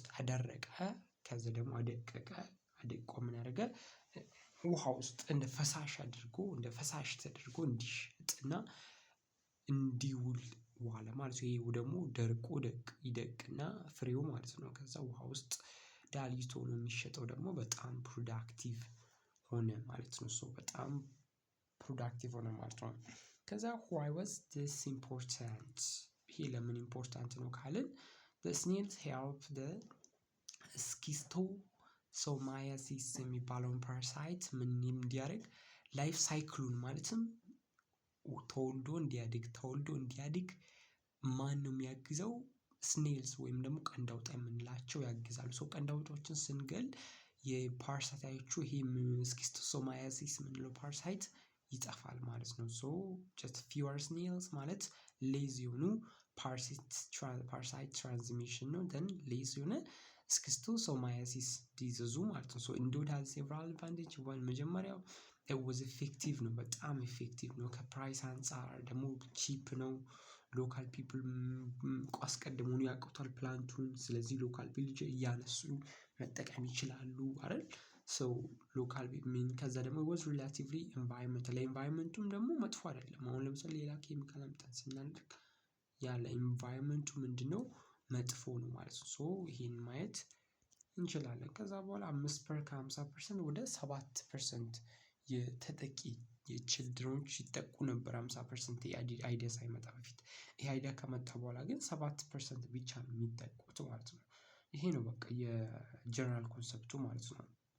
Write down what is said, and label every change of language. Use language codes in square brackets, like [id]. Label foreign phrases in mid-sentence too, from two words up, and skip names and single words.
[am] አደረቀ። ከዛ ደግሞ አደቀቀ። አደቆ ምን አደረገ ውሃ ውስጥ እንደ ፈሳሽ አድርጎ እንደ ፈሳሽ ተደርጎ እንዲሸጥና እንዲውል ዋለ ማለት ነው። ይሄው ደግሞ ደርቆ ይደቅና ፍሬው ማለት ነው። ከዛ ውሃ ውስጥ ዳልይቶ ነው የሚሸጠው ደግሞ በጣም ፕሮዳክቲቭ ሆነ ማለት ነው። ሶ በጣም ፕሮዳክቲቭ ሆነ ማለት ነው። ከዛ [en] why was this important? [am] ይሄ ለምን ኢምፖርታንት ነው ካልን [en] the snails help the [am] ስኪስቶሶማያሲስ የሚባለውን ፓራሳይት ምን እንዲያደርግ ላይፍ ሳይክሉን ማለትም ተወልዶ እንዲያድግ ማን ነው የሚያግዘው? ስኔልስ ወይም ደግሞ ቀንድ አውጣ የምንላቸው ያግዛሉ። ሶ ቀንድ አውጣዎችን ስንገል የፓራሳይቶቹ ይሄ ስኪስቶሶማያሲስ የምንለው ፓራሳይት ይጠፋል ማለት ነው። [en] so just fewer snails [am] ማለት ሌዝ የሆኑ [en] parasite transmission [am] ነው። [en] then less [am] የሆነ ስኪስቶሶማያሲስ ዲዚዙ ማለት ነው። [en] so Endod has several advantage። [am] መጀመሪያው [en] it was effective [am] ነው፣ በጣም ኢፌክቲቭ ነው። ከፕራይስ አንፃር ደግሞ ቺፕ ነው። [en] local people [am] አስቀድመው ያውቁታል ፕላንቱን። ስለዚህ [en] local village [am] እያነሱ መጠቀም ይችላሉ አይደል? [en] so local mean [am] ከዛ ደግሞ [en] was relatively environmental [am] ለኢንቫይሮመንቱም ደግሞ መጥፎ አይደለም። አሁን ለምሳሌ ሌላ ኬሚካል አምጥተን ስናደርግ ያለ ኢንቫይሮመንቱ ምንድነው መጥፎ ነው ማለት ነው። ሶ ይሄን ማየት እንችላለን። ከዛ በኋላ 50% ወደ 7% የተጠቂ የችልድሮች ይጠቁ ነበር። 50% አይዲያ ሳይመጣ በፊት። ይሄ አይዲያ ከመጣ በኋላ ግን 7% ብቻ ነው የሚጠቁት ማለት ነው። ይሄ ነው በቃ የጀነራል ኮንሰፕቱ ማለት ነው።